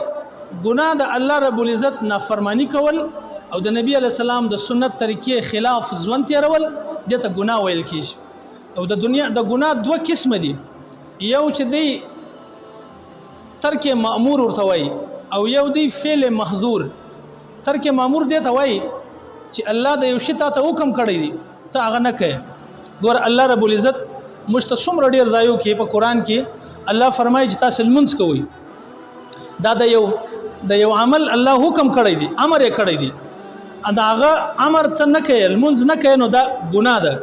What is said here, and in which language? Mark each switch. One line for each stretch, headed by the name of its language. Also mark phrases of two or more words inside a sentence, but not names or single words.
Pashto: ګناه د
Arabic: الله رب العزت
Pashto: نافرمانی کول او د نبی
Arabic: علیه السلام
Pashto: د سنت طریقې خلاف ژوند تېرول، دې ته ګناه ویل کېږي. او د دنیا د ګناه دوه قسمه دي، یو چې دی
Arabic: ترک مأمور
Pashto: ورته وایي، او یو دی
Arabic: فعل محظور. ترک مأمور
Pashto: دې ته وایي چې الله د یو شي تا ته حکم کړی دی، ته هغه نه کوې. ګوره
Arabic: الله رب العزت
Pashto: موږ ته څومره ډېر ځایو کې په قرآن کې الله فرمایي چې تاسو لمونځ کوئ، دا د یو عمل الله حکم کړی دی، امر یې کړی دی، دا هغه امر ته نه کوې، لمونځ نه کوې، نو دا ګناه ده.